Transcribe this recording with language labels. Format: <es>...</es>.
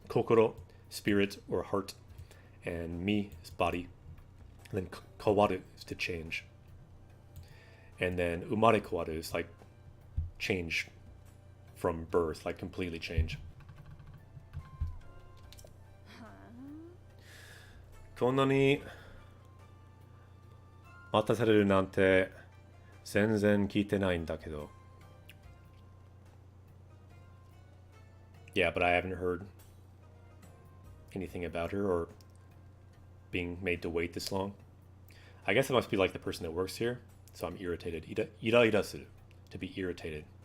<ja>Kokoro,</ja> <en>spirit or heart, and mi is body. And then</en> <ja>kawaru</ja> <en>is to change. And then</en> <ja>umare kawaru</ja> <en>is like change from birth, like completely change.</en> <ja>こんなに待たされるなんて全然聞いてないんだけど。</ja> <en>Yeah, but I haven't heard anything about her or being made to wait this long. I guess it must be like the person that works here, so I'm irritated.</en> <ja>Irairasu,</ja> <en>to be irritated.</en>